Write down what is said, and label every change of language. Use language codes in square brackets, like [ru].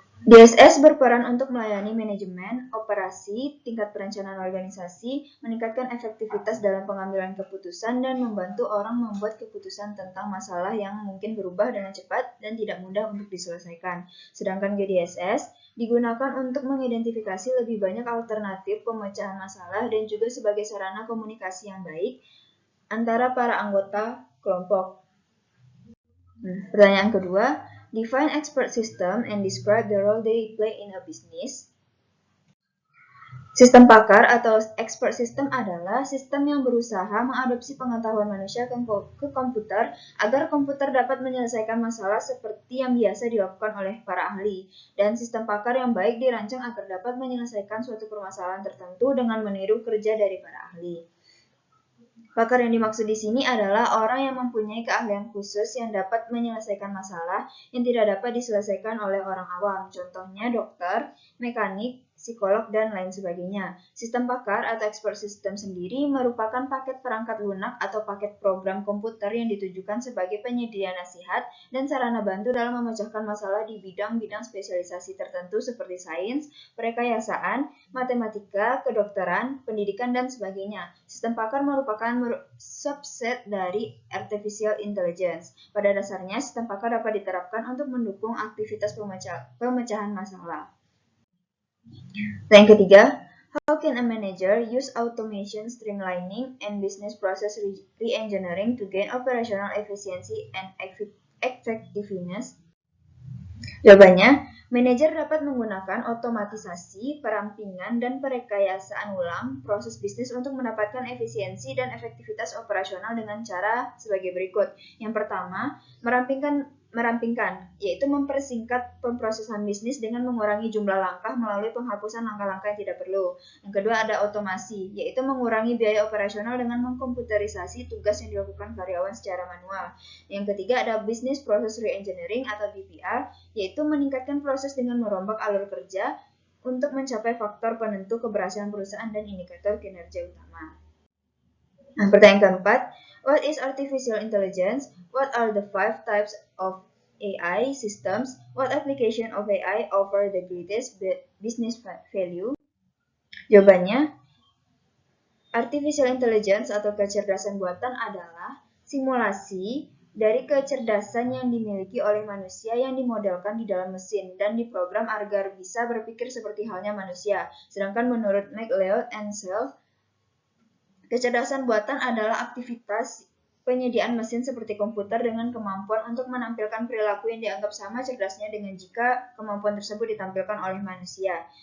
[id] DSS berperan untuk melayani manajemen, operasi, tingkat perencanaan organisasi, meningkatkan efektivitas dalam pengambilan keputusan, dan membantu orang membuat keputusan tentang masalah yang mungkin berubah dengan cepat dan tidak mudah untuk diselesaikan. Sedangkan GDSS digunakan untuk mengidentifikasi lebih banyak alternatif pemecahan masalah dan juga sebagai sarana komunikasi yang baik antara para anggota kelompok. Pertanyaan kedua, [en] define expert system and describe the role they play in a business. [id] Sistem pakar atau expert system adalah sistem yang berusaha mengadopsi pengetahuan manusia ke komputer agar komputer dapat menyelesaikan masalah seperti yang biasa dilakukan oleh para ahli. Dan sistem pakar yang baik dirancang agar dapat menyelesaikan suatu permasalahan tertentu dengan meniru kerja dari para ahli. Pakar yang dimaksud di sini adalah orang yang mempunyai keahlian khusus yang dapat menyelesaikan masalah yang tidak dapat diselesaikan oleh orang awam. Contohnya dokter, mekanik, psikolog, dan lain sebagainya. Sistem pakar atau expert system sendiri merupakan paket perangkat lunak atau paket program komputer yang ditujukan sebagai penyedia nasihat dan sarana bantu dalam memecahkan masalah di bidang-bidang spesialisasi tertentu seperti sains, perekayasaan, matematika, kedokteran, pendidikan, dan sebagainya. Sistem pakar merupakan subset dari artificial intelligence. Pada dasarnya, sistem pakar dapat diterapkan untuk mendukung aktivitas pemecahan masalah. Yang ketiga, [en] how can a manager use automation, streamlining, and business process re-engineering to gain operational efficiency and effectiveness? [id] Jawabannya, manajer dapat menggunakan otomatisasi, perampingan, dan perekayasaan ulang proses bisnis untuk mendapatkan efisiensi dan efektivitas operasional dengan cara sebagai berikut. Yang pertama, merampingkan, yaitu mempersingkat pemrosesan bisnis dengan mengurangi jumlah langkah melalui penghapusan langkah-langkah yang tidak perlu. Yang kedua ada otomasi, yaitu mengurangi biaya operasional dengan mengkomputerisasi tugas yang dilakukan karyawan secara manual. Yang ketiga ada business process re-engineering atau BPR, yaitu meningkatkan proses dengan merombak alur kerja untuk mencapai faktor penentu keberhasilan perusahaan dan indikator kinerja utama. Nah, pertanyaan keempat, [en] what is artificial intelligence? What are the 5 types of AI systems? What application of AI offer the greatest business value? [id] Jawabannya, artificial intelligence atau kecerdasan buatan adalah simulasi dari kecerdasan yang dimiliki oleh manusia yang dimodelkan di dalam mesin dan diprogram agar bisa berpikir seperti halnya manusia. Sedangkan menurut McLeod and Self, kecerdasan buatan adalah aktivitas penyediaan mesin seperti komputer dengan kemampuan untuk menampilkan perilaku yang dianggap sama cerdasnya dengan jika kemampuan tersebut ditampilkan oleh manusia.